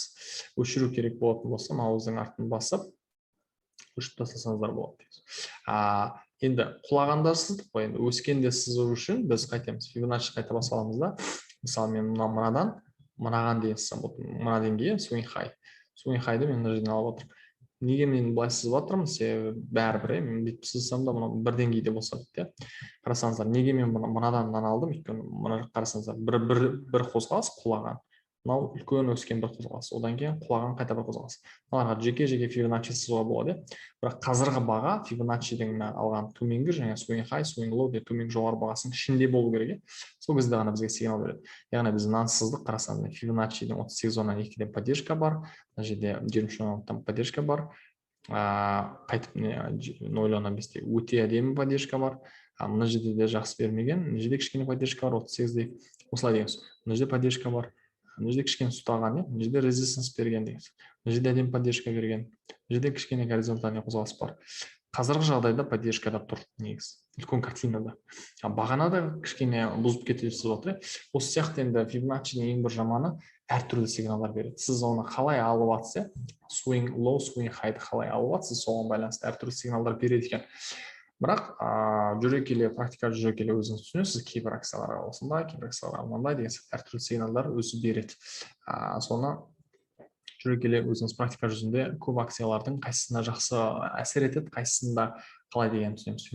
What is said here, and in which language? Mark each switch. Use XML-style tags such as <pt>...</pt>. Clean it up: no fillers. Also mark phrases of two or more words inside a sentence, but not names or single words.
<kk>Өшіру керек болатын болса, маузың артын басып, өшіріп тастасаңыздар болады. Енді құлағанда сыздық қой, енді өскенде сызу үшін біз қайтеміз. Фибоначчи қайта басып аламыз да. Мысалы мен мынадан мынаған дейін сызсам, мына деңгейі</kk> <en>swing high. Swing high-</en> <kk>ды мен мына жерден алып отырмын. Неге мен былай сызып жатырмын? Себебі бәрібір, мен бүйтіп сызсам да мына бір деңгейде болса дейді. Қарасаңыздар, неге мен мынадан алдым? Өйткені мына қарасаңыздар, бір қозғалыс құлаған. Мынау үлкен өскен бір қозғалыс. Одан кейін құлаған қайта бір қозғалыс. Мыналарға жеке Фибоначчи сызуға болады. Бірақ қазіргі баға Фибоначчидің алған төменгі және</kk> <en>swing high, swing low</en> <kk>деп төменгі жоғары бағасының ішінде болу керек. Сол кезде ғана бізге сигнал береді. Яғни біз мынаны сыздық, қарасаңыздар, Фибоначчидің 38-2-ден поддержка бар, мына жерде 23-тан поддержка бар, қайтып 0.5-те өте әдемі поддержка бар. Мына жерде де жақсы бермеген, мына жерде кішкене поддержка бар, 38-де. Осылай дегенсіз. Мына жерде поддержка бар. Мына жерде кішкене ұстаған, мына жерде резистанс берген деген. Мына жерде әдемі поддержка берген. Мына жерде кішкене горизонтальный қозғалыс бар. Қазіргі жағдайда поддержкада тұр негіз. Үлкен картинада. Бағанада кішкене бұзып кетеді сіз отыр. Осы сияқты енді Фибоначчидің ең бір жаманы әртүрлі сигналдар береді. Сіз оны қалай алып жатсыз,</kk> <en>swing low, swing high-</en> <kk>ды қалай алып жатсыз, соған байланысты әртүрлі сигналдар береді екен. Бірақ жүре келе, практика жүре келе өзіңіз түсінесіз, кейбір акцияларға осындай, кейбір акцияларға мынандай деген әртүрлі сигналдар өзі береді. Соны жүре келе өзіңіз практика жүзінде көп акциялардың қайсысына жақсы әсер етеді, қайсысында қалай деген түсінеміз.</kk>